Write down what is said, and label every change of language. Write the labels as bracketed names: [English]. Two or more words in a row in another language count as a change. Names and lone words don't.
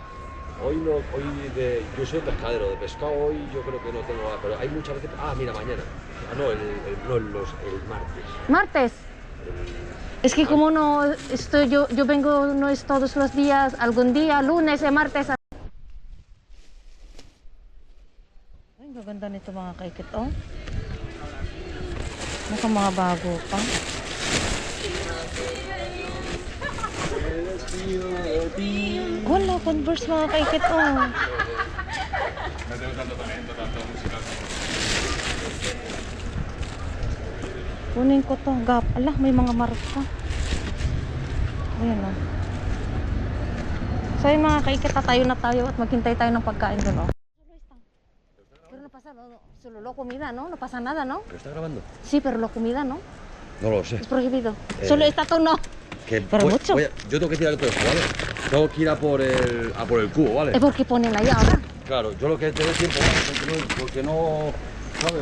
[Spanish] yo soy pescadero, de pescado hoy yo creo que no tengo nada, pero hay muchas veces... Ah, mira, mañana. Ah, no, el martes. Martes. Es que como no estoy, yo vengo, no es todos los días, algún día, lunes, martes. [Filipino] Ay, gaganda nito mga kaikit, oh. Mukhang mga bago pa. Wala, Converse mga kaikit, oh. Kunin ko to, gap. Ala, may mga marka. Ayan o. So yung mga kaikit, tatayo na tayo at maghintay tayo ng pagkain doon, oh. [Spanish] Pero no pasa, solo lo comida, ¿no? No pasa nada, ¿no? ¿Lo está grabando? Sí, pero lo comida, ¿no? No lo sé. Es prohibido. Solo esta no. Pero mucho. Yo tengo que tirar todo esto, ¿vale? Tengo que ir a por el cubo, ¿vale? Es porque ponen ahí ahora. Claro, yo lo que te dé tiempo, porque no, ¿sabes?